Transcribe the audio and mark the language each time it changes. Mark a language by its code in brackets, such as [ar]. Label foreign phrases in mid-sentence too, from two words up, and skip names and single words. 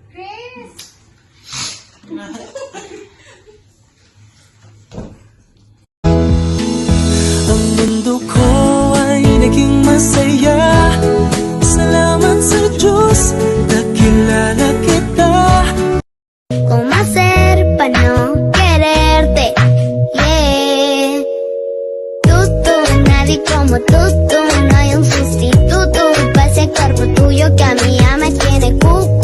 [tl] Ang mundo ko ay naging masaya. Salamat sa Diyos, nakilala kita. [es] ¿Cómo hacer para no quererte? Yeah. Tú, nadie como tú, no hay un sustituto para ese cuerpo tuyo que a mí ya me tiene cucu.